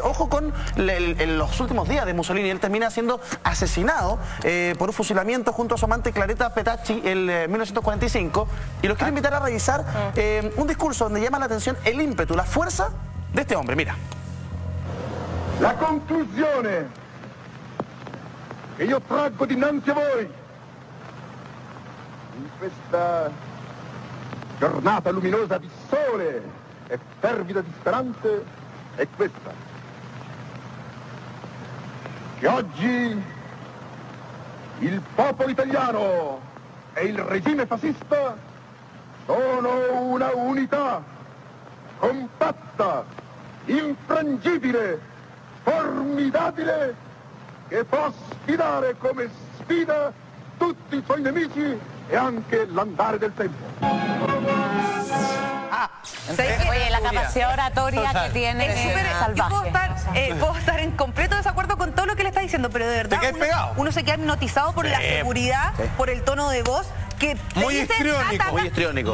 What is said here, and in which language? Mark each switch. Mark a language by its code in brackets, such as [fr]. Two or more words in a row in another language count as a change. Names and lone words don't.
[es] Ojo con los últimos días de Mussolini. Él termina siendo asesinado por un fusilamiento junto a su amante Claretta Petacci en 1945. Y los quiero invitar a revisar un discurso donde llama la atención el ímpetu, la fuerza de este hombre. Mira. [it] La conclusione che io traggo dinanzi a voi in questa giornata luminosa di sole e fervida di speranze è questa: che oggi il popolo italiano e il regime fascista sono una unità compatta, infrangibile, formidabile, che può sfidare come sfida tutti i suoi nemici e anche l'andare del tempo. [es] Oye, la capacidad oratoria que tiene es salvaje. Yo puedo estar en completo desacuerdo con todo lo que le está diciendo, pero de verdad uno se queda hipnotizado por la seguridad, por el tono de voz. Muy histriónico.